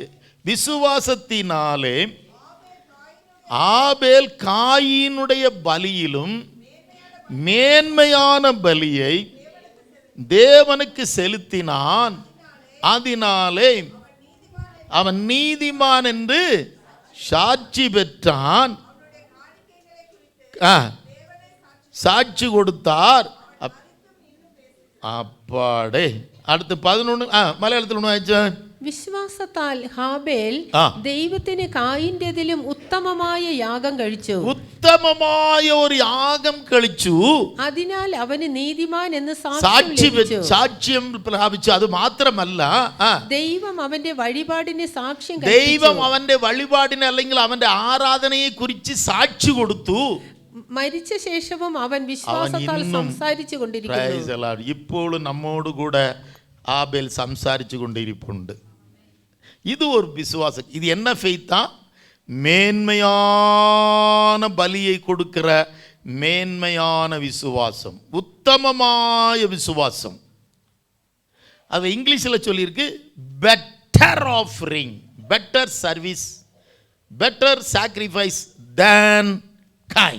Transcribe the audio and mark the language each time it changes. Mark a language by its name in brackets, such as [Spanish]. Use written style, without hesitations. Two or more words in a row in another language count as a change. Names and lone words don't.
[Tamil] விசுவாசத்தினாலே ஆபேல் காயினுடைய பலியிலும் மேன்மையான பலியை தேவனுக்கு செலுத்தினான், அதனாலே அவன் நீதிமான் என்று சாட்சி பெற்றான். சாட்சி கொடுத்தார். அப்பாடே. அடுத்து 11 மலையாளத்தில் ஒன்று ஆயிடுச்சு. [Malayalam] വിശ്വാസത്താൽ ഹാബേൽ ആ. ദൈവത്തിന് കായിന്റേതിലും ഉത്തമമായ യാഗം കഴിച്ചു. ഉത്തമമായ ഒരു യാഗം കഴിച്ചു. അതിനാൽ അവന് നീതിമാൻ എന്ന് സാക്ഷ്യം പ്രാപിച്ചു. അത് മാത്രമല്ല, ദൈവം അവന്റെ വഴിപാടിന് സാക്ഷ്യം ദൈവം അവന്റെ വഴിപാടിനെ അല്ലെങ്കിൽ അവന്റെ ആരാധനയെ കുറിച്ച് സാക്ഷി കൊടുത്തു. മരിച്ച ശേഷവും അവൻ വിശ്വാസത്താൽ സംസാരിച്ചു കൊണ്ടിരിക്കുന്നു. ഇപ്പോഴും നമ്മോട് കൂടെ ആബേൽ സംസാരിച്ചു കൊണ്ടിരിപ്പുണ്ട്. [Tamil] இது ஒரு விசுவாசம். இது என்ன ஃபெய்த்தா? மேன்மையான பலியை கொடுக்கிற மேன்மையான விசுவாசம், உத்தமമായ விசுவாசம். அது இங்கிலீஷில் சொல்லியிருக்கு, [English] better offering, better service, better sacrifice than Cain.